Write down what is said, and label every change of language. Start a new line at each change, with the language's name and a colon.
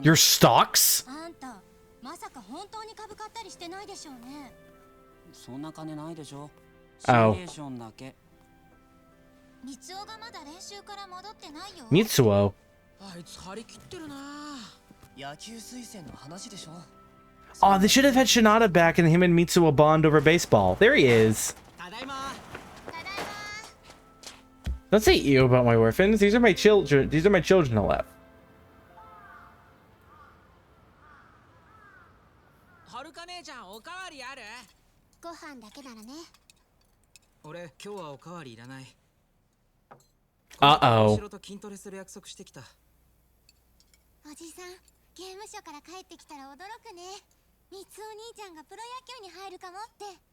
English: Your stocks?
Japanese: あんた、まさか本当に株買ったりしてないでしょうね。そんな金ないでしょ。シ
English: Oh.
Japanese: ミュレーションだけ。ミツオがまだ練習から戻ってないよ。
English: Mitsuo.
Japanese: あいつ張り切ってるな。野球推薦の話でしょ。
English: Oh, they should have had Shinada back and him and Mitsuo bond over baseball. There he is.
Japanese: ただいま。
English: Don't say ew about my orphans. These are my children. These are my children, Aleph.
Japanese: はるか姉ちゃんおかわりある？ご飯だけならね。俺今日はおかわりいらない。
English: Uh-oh.
Japanese: 後ろと筋トレする約束してきた。おじさん、刑務所から帰ってきたら驚くね。ミツオ兄ちゃんがプロ野球に入るかもって。